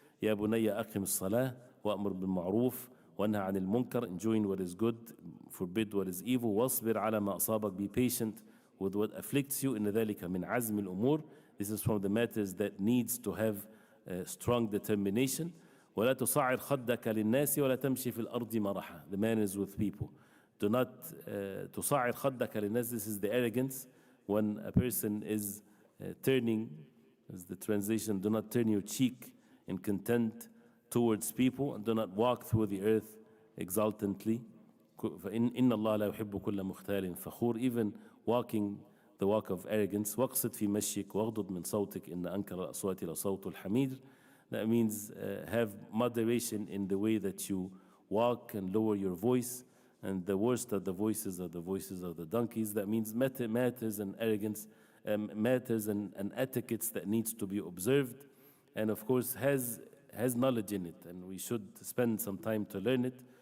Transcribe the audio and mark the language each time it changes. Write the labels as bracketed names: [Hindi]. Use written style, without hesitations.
[Arabic] Ya bunayya aqim as-salah wa'mur bil-ma'ruf wanha 'anil munkar. [English] Enjoin what is good, forbid what is evil. [Arabic] Wasbir 'ala ma asabak. [English] Be patient with what afflicts you. [Arabic] Inna dhalika min 'azmi al-umur. [English] This is from the matters that needs to have strong determination. [Arabic] ولا تصعر خدك للناس ولا تمشي في الأرض مرحا. [English] The man is with people. Do not [Arabic] تصعر خدك للناس. [English] This is the arrogance when a person is turning, as the translation, do not turn your cheek in content towards people, and do not walk through the earth exultantly. [Arabic] فإن الله لا يحب كل مختال فخور. [English] Even walking the walk of arrogance. [Arabic] واقصد في مشيك واغضض من صوتك إن أنكر الأصوات لصوت الحمير. [English] That means have moderation in the way that you walk and lower your voice. And the worst of the voices are the voices of the donkeys. That means matters and arrogance, matters and etiquettes that needs to be observed. And of course has knowledge in it. And we should spend some time to learn it.